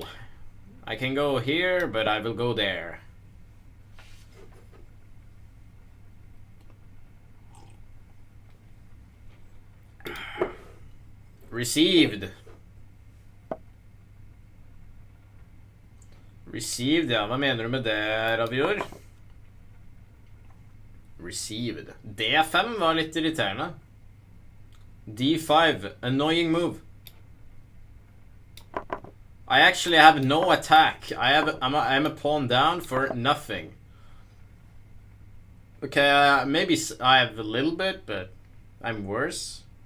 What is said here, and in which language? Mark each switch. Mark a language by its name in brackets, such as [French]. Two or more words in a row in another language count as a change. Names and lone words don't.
[English] I can go here, but I will go there. Received. Received, ja. [Norwegian] Hva mener du med det, Ravior? Received. D5 var litt irriterende. [English] D5. Annoying move. I actually have no attack. I'm a pawn down for nothing. Okay, maybe I have a little bit, but I'm worse.